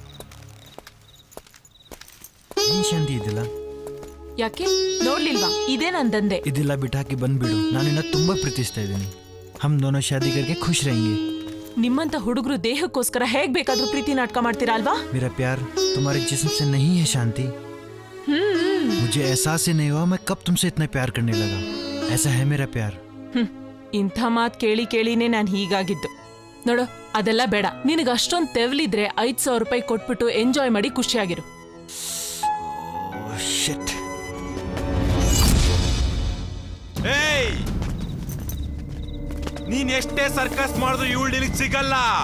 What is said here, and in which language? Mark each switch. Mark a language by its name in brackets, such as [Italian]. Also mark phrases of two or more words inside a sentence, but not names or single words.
[Kannada] ಏನ್ ಶಾಂತಿ ಇದಿಲ್ಲ? ಯಾಕೆ ನೋಡ್ಲಿಲ್ವಾ? ಇದೇ ನಂದಂದೆ. ಇದೆಲ್ಲ ಬಿಟ್ಟಾಕಿ ಬಂದ್ಬಿಡು. ನಾನಿನ್ನ ತುಂಬಾ ಪ್ರೀತಿಸ್ತಾ ಇದ್ದೀನಿ. [Hindi] हम दोनो शादी करके खुश रहेंगे. [Kannada] ನಿಮ್ಮಂತ ಹುಡುಗರು ದೇಹಕ್ಕೋಸ್ಕರ ಹೇಗ್ ಬೇಕಾದ್ರೂ ಪ್ರೀತಿ ನಾಟಕ ಮಾಡ್ತೀರಾ ಅಲ್ವಾ? [Hindi] मेरा प्यार तुम्हारे जिस्म से नहीं है शांति. मुझे एहसास ही नहीं हुआ मैं कब तुमसे इतना प्यार करने लगा. ऐसा है मेरा प्यार. [Kannada] ಇಂಥ ಮಾತು ಕೇಳಿ ಕೇಳಿನೇ ನಾನು ಹೀಗಾಗಿದ್ದು. ನೋಡು, ಅದೆಲ್ಲ ಬೇಡ. ನಿನಗೆ ಅಷ್ಟೊಂದು ತೆವಲಿದ್ರೆ 5,000 ರೂಪಾಯಿ ಕೊಟ್ಬಿಟ್ಟು ಎಂಜಾಯ್ ಮಾಡಿ ಖುಷಿಯಾಗಿರು. ಏಯ್, ನೀನ್ ಎಷ್ಟೇ ಸರ್ಕಸ್ ಮಾಡಿದ್ರು ಇವಳು ನಿನಗೆ ಸಿಗಲ್ಲ.